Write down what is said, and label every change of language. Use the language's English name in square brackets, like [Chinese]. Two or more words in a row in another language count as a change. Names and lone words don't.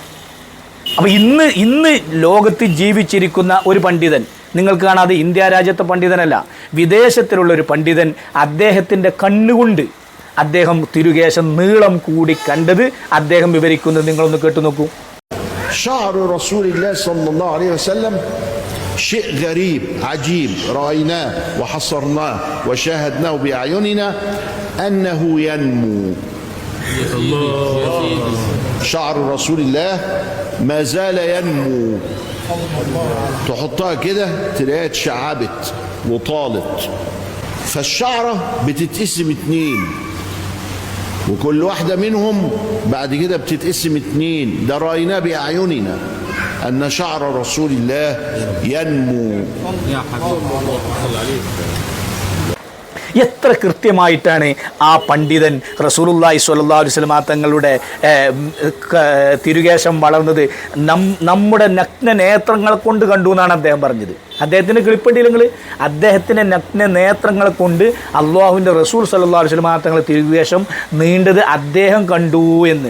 [Malayalam] അപ്പോൾ ഇന്ന് ലോകത്ത് ജീവിച്ചിരിക്കുന്ന ഒരു പണ്ഡിതൻ, നിങ്ങൾക്ക് കാണാതെ ഇന്ത്യ രാജ്യത്തെ പണ്ഡിതനല്ല, വിദേശത്തിലുള്ള ഒരു പണ്ഡിതൻ, അദ്ദേഹത്തിൻ്റെ കണ്ണുകൊണ്ട് അദ്ദേഹം തിരുകേശം നീളം കൂടി കണ്ടത് അദ്ദേഹം വിവരിക്കുന്നത് നിങ്ങളൊന്ന് കേട്ടു നോക്കൂ. [Arabic] شعر رسول الله صلى الله عليه وسلم شيء غريب عجيب رأيناه وحصرناه وشاهدناه بأعيننا أنه ينمو. شعر رسول الله ما زال ينمو. تحطها كده تلاقيها اتشعبت وطالت. فالشعرة بتتقسم 2 وكل واحدة منهم بعد كده بتتقسم 2. ده رأيناه بأعيننا أن شعر رسول الله ينمو. يا حبيب الله صل عليه. [Malayalam] എത്ര കൃത്യമായിട്ടാണ് ആ പണ്ഡിതൻ [Arabic] رسول الله صلى الله عليه وسلم [Malayalam] തങ്ങളുടെ തിരുകേശം വളർന്നത് നമ്മുടെ നഗ്ന നേത്രങ്ങൾ കൊണ്ട് കണ്ടു എന്നാണ് അദ്ദേഹം പറഞ്ഞത്. അദ്ദേഹത്തിൻ്റെ കിളിപ്പണ്ടിയിലെങ്കിൽ അദ്ദേഹത്തിൻ്റെ നഗ്ന നേത്രങ്ങൾ കൊണ്ട് അള്ളാഹുവിൻ്റെ റസൂൽ [Arabic] صلى الله عليه وسلم [Malayalam] തങ്ങളുടെ തിരുകേശം നീണ്ടത് അദ്ദേഹം കണ്ടു എന്ന്.